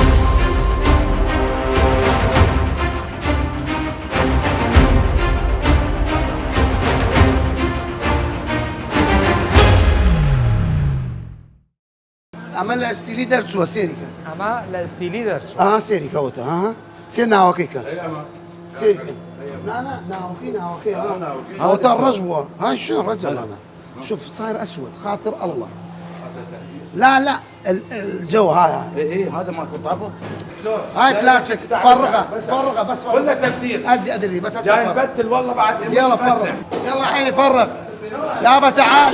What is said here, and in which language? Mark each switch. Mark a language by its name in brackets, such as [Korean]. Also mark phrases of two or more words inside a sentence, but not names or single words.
[Central Kurdish] ئەمە لە ئەستیلی دەرچووە سێریکە. ئەمە لە ئەستیلی دەرچوو. سێریکەوتە سێ ناوەکەیکە سێریکە. ناوەکەی ئەوتە ڕەش بووە. [Arabic] هاي شنو الرجل هذا؟ شوف صاير اسود خاطر الله. لا الجو هاي هذا ماكو طابق. هاي بلاستيك فرغه بس ولا تبديل. ادري بس جاي نبدل والله بعد. يلا فرغ يلا عيني فرغ يابا تعال.